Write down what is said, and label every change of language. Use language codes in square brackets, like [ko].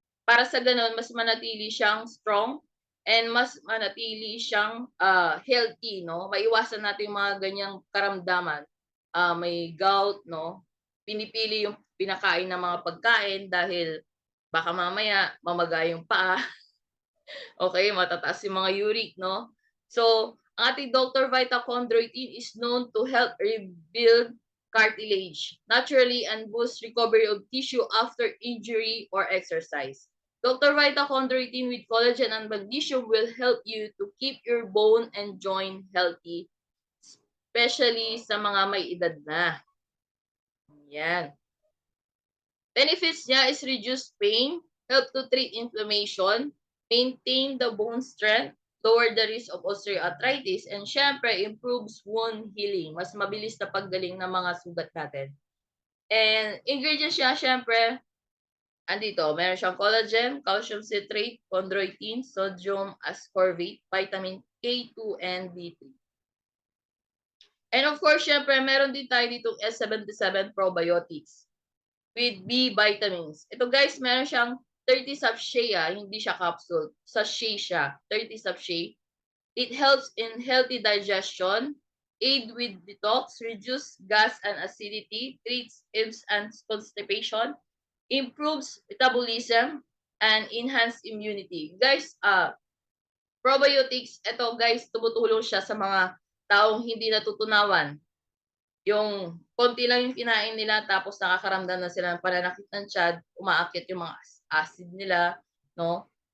[tl] Para sa ganun, mas manatili siyang strong and mas manatili siyang healthy, no? Maiwasan natin yung mga ganyang karamdaman. May gout, no? Pinipili yung pinakain ng mga pagkain dahil baka mamaya mamaga yung paa. Okay, matataas yung mga uric, no? So, ang ating Dr. [en] Vita Chondroitin is known to help rebuild cartilage naturally and boost recovery of tissue after injury or exercise. Dr. Vita Chondroitin with collagen and magnesium will help you to keep your bone and joint healthy, especially [tl] sa mga may edad na. Yan. [en] Benefits niya is reduce pain, help to treat inflammation, maintain the bone strength, lower the risk of osteoarthritis, and syempre improves wound healing. [tl] Mas mabilis na paggaling ng mga sugat natin. And ingredients niya, syempre, andito, meron siyang collagen, calcium citrate, chondroitin, sodium ascorbate, vitamin K2 and D3. And of course, syempre, meron din tayo ditong S77 probiotics. [en] with B vitamins. [tl] Ito guys, meron siyang 30 sachet, hindi siya capsule. Sachet siya, 30 sachet. [en] It helps in healthy digestion, aid with detox, reduce gas and acidity, treats ills and constipation, improves metabolism, and enhance immunity. [tl] Guys, probiotics, ito guys, tumutulong siya sa mga taong hindi natutunawan. Yung konti lang yung kinain nila tapos nakakaramdam na sila ng pananakit ng tiyan, umaakyat yung mga acid nila, no?